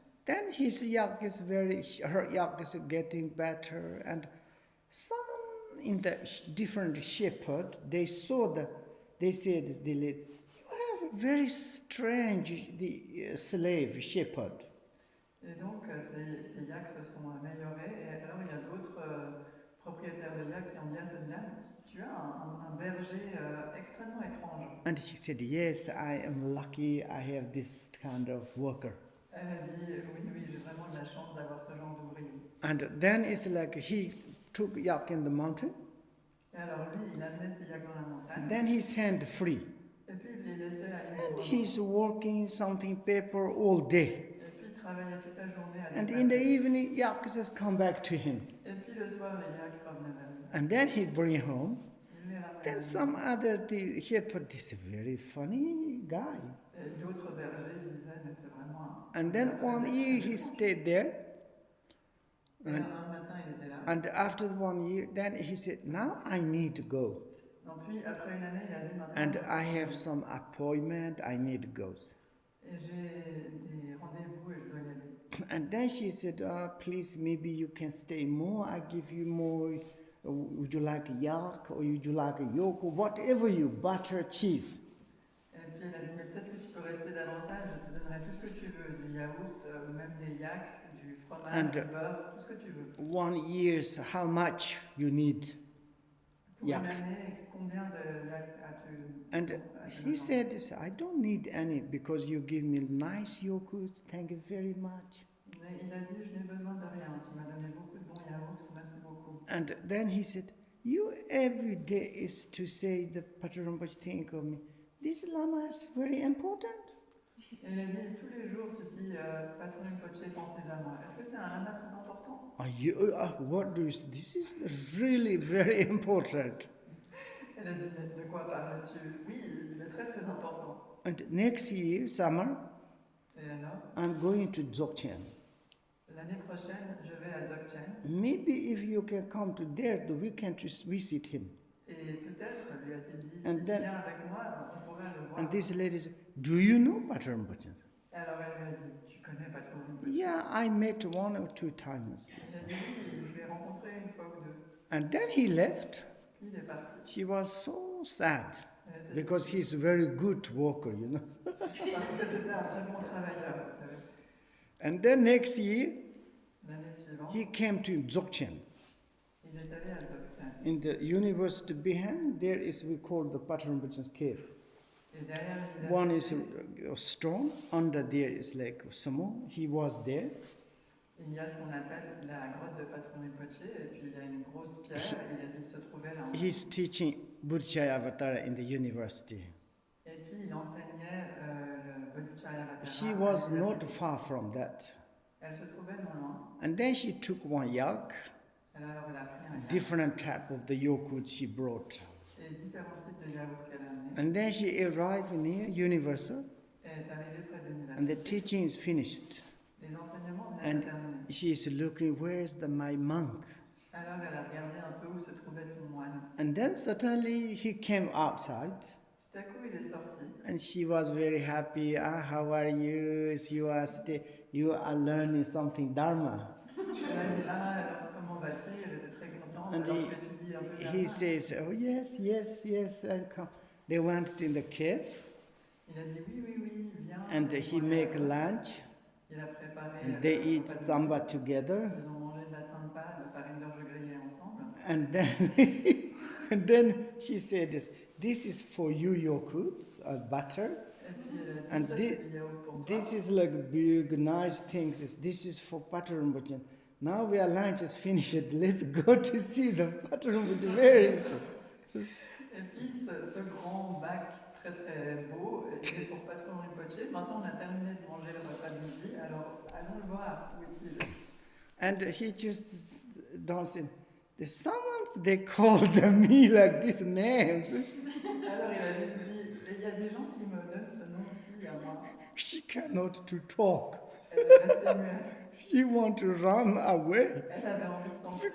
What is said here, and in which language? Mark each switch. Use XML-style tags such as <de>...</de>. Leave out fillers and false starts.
<en>Then his yak is her yak is getting better, and some in the different shepherd they said the lady, "You have a very strange slave shepherd."</en> <fr>Et donc, ces yaks se sont améliorés. Et alors, il y a d'autres propriétaires de yaks qui ont dit à cette dame, tu as un berger extrêmement étrange.</fr> <en>And she said, "Yes, I am lucky. I have this kind of worker."</en> <fr>Elle a dit, oui, j'ai vraiment de la chance d'avoir ce genre d'ouvrier.</fr> <en>And then it's like he took yak in the mountain,</en> <fr>Et alors, lui, il amenait ses yaks dans la montagne.</fr> <en>then he sent free.</en> <fr>Et puis, il les laissait aller.</fr> <en>And</en> <fr>librement.</fr> <en>he's working something paper all day.</en> <fr>Et puis, il travaillait toute la journée à</fr> <en>And</en> <fr>des</fr> <en>in the</en> <fr>papiers.</fr> <en>evening, yak just come back to him.</en> <fr>Et puis, le soir, les yaks revenaient vers lui.</fr> <en>And then he bring home.</en> <fr>Il les ramenait.</fr> <en>Then some other the shepherd, this is a very funny guy.</en> <fr>Et d'autres bergers disaient, mais c'est vraiment un...</fr> <en>And then one year he stayed there.</en> <fr>Et</fr> <en>And,</en> <fr>un matin, il était là.</fr> <en>and after 1 year, then he said, "Now I need to go.</en> <fr>Donc, puis, après une année, il a dit, maintenant...</fr> <en>And I have some appointment, I need to go."</en> <fr>Et j'ai des rendez-vous et je dois y aller.</fr> <en>And then she said, "Please, maybe you can stay more. I give you more. Would you like yak or would you like a yogurt? Whatever you, butter, cheese."</en> <fr>Et puis elle a dit, mais peut-être que tu peux rester davantage, je te donnerai tout ce que tu veux, du yaourt, même des yaks, du fromage,</fr> <en>And,</en> <fr>du beurre, tout ce que tu veux.</fr> <en>1 year, how much you need?</en> <fr>Pour</fr> <en>yak.</en> <fr>une année, combien de yaks as-tu?</fr> <en>And</en> <fr>as-tu</fr> <en>he</en> <fr>besoin?</fr> <en>said, "I don't need any because you give me nice yogurt. Thank you very much."</en> <fr>Mais il a dit, je n'ai besoin de rien, tu m'as donné beaucoup de bons yaourts, merci beaucoup.</fr> <en>And then he said, you every day is to say the Patrul Rinpoche think of me. This Lama is very important.</en> <fr>Et il a dit, tous les jours, tu dis Patrul Rinpoche, pensez à moi. Est-ce que c'est un lama très important?</fr> <en>What do you say? This is really very important.</en> <fr>Elle a dit, mais de quoi parles-tu? Oui, il est très très important.</fr> <en>And next year, summer,</en> <fr>Et alors,</fr> <en>I'm going to Dzogchen.</en> <fr>l'année prochaine, je vais à Dzogchen.</fr> <en>Maybe if you can come to there, we can visit him.</en> <fr>Et peut-être, lui a-t-il dit,</fr> <en>And</en> <fr>si</fr> <en>then-</en> <fr>tu viens avec moi, on pourra le voir.</fr> <en>And this lady said, do you know Patrul Rinpoche?</en> <fr>Et alors elle lui a dit, tu connais Patrul Rinpoche?</fr> <en>Yeah, I met 1 or 2 times.</en> <fr>Il a dit, oui, je l'ai rencontré une fois ou deux.</fr> <en>And then he left.</en> <fr>Puis il est parti.</fr> <en>She was so sad</en> <fr>Elle était</fr> <en>because he's a very good worker, you know.</en> <fr>Parce que c'était un très bon travailleur, vous savez.</fr> <en>And then next year,</en> <fr>L'année suivante,</fr> <en>he came to Dzogchen.</en> <fr>il est allé à Dzogchen.</fr> <en>In the university behind, there is, we call the Patrul Rinpoche's cave.</en> <fr>Et derrière</fr> <en>One is</en> <fr>l'université,</fr> <en>a stone, under there is like samo. He was there.</en> <fr>il y a ce qu'on appelle la grotte de Patrul Rinpoche, et puis il y a une grosse pierre, il se trouvait là.</fr> <en>He's teaching Buddhist Avatar in the university.</en> <fr>Et puis il enseignait le Bodhisattva.</fr> <en>She was not far from that.</en> <fr>Elle se trouvait non loin.</fr> <en>And then she took one yak,</en> <fr>Elle a pris un yak</fr> <en>different type of the yogurt she brought.</en> <fr>et différents types de yaourts qu'elle a amenés.</fr> <en>And then she arrived near Universal,</en> <fr>Et est arrivée près de</fr> <en>and the</en> <fr>l'université.</fr> <en>teaching is finished.</en> <fr>Les enseignements venaient</fr> <en>And</en> <fr>de terminer.</fr> <en>she is looking, where's my monk?</en> <fr>Alors elle a regardé un peu où se trouvait son moine.</fr> <en>And then suddenly he came outside,</en> <fr>Tout à coup, il est sorti.</fr> <en>and she was very happy. How are you? You are learning something Dharma.</en> <fr>Elle a dit, alors comment vas-tu? Elle était très contente.</fr> <en>And</en> <fr>Alors tu étudies un peu</fr> <en>he</en> <fr>Dharma.</fr> <en>says, oh yes, and come. They went in the cave,</en> <fr>Il a dit oui, viens.</fr> <en>and he make lunch,</en> <fr>Il a préparé.</fr> <en>and they</en> <fr>le</fr> <en>eat</en> <fr>repas de</fr> <en>samba</en> <fr>midi.</fr> <en>together,</en> <fr>Ils ont mangé de la tsampa, de la farine d'orge grillée ensemble.</fr> <en>and then and then she said, this is for you, yogurt, butter.</en> <fr>Et puis elle a dit,</fr> <en>And</en> <fr>ça</fr> <en>this-</en> <fr>c'est du yaourt pour toi.</fr> <en>This is like big, nice things. This is for Patrul Rinpoche. Now we are lunch is finished. Let's go to see the Patrul Rinpoche. Where is it?</en> <fr>Et puis ce grand bac très très beau, il est pour Patrul Rinpoche. Maintenant on a terminé de manger le repas de midi, alors allons le voir. Où est-il?</fr> <en>And he just dancing. There's someone they called me like these names.</en> <fr>Alors il a juste dit, et il y a des gens qui me donnent ce nom aussi à moi.</fr> <en>She cannot to talk.</en> <fr>Elle est restée muette.</fr> <en>She want to run away</en> <fr>Elle avait envie de s'enfuir.</fr>